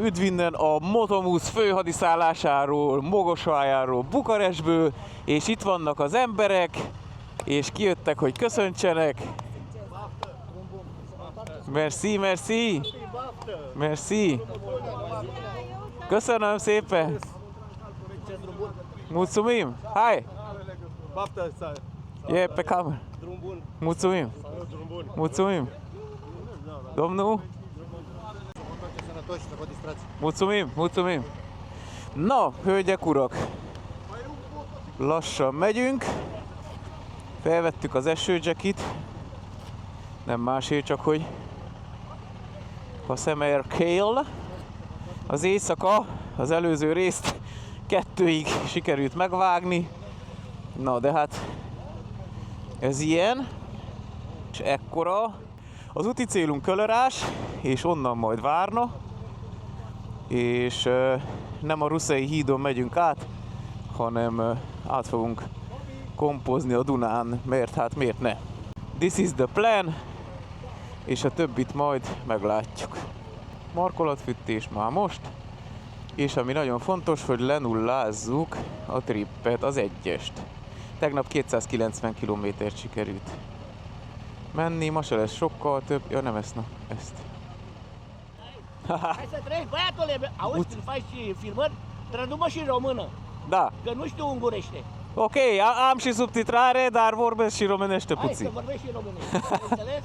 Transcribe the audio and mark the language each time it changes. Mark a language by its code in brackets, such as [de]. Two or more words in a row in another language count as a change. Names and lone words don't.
[hu] Üdv innen a Motomusz főhadiszállásáról, Mogosvájáról, Bukarestből, és itt vannak az emberek, és kijöttek, hogy köszöntsenek. [ro] Merci, merci! [hu] Merci! Köszönöm szépen! [ro] Mulțumim! Hai! E pe cameră! Mulțumim! Mulțumim! Domnul! Mulțumim, mulțumim! [hu] Na, hölgyek, urak! Lassan megyünk. Felvettük az esőjackit. Nem másért, csak hogy a Szemer Kél. Az éjszaka, az előző részt 2-ig sikerült megvágni. Na, de hát ez ilyen. És ekkora. Az úti célunk Kölörás, és onnan majd Várna. És nem a Ruszai hídon megyünk át, hanem át fogunk kompozni a Dunán, mert hát miért ne? [en] This is the plan, [hu] és a többit majd meglátjuk. Markolatfűtés már most, és ami nagyon fontos, hogy lenullázzuk a trippet, az 1-est. Tegnap 290 km-t sikerült menni, ma se lesz sokkal több. Ja, nem ezt, na, ezt. [ro] Hai să treci, băiatule, auzi când faci filmări, tradu-mă și în română, Da. că nu știu ungurește. Ok, am și subtitrare, dar vorbesc și românește Hai puțin. să vorbești și în românește, ai înțeles?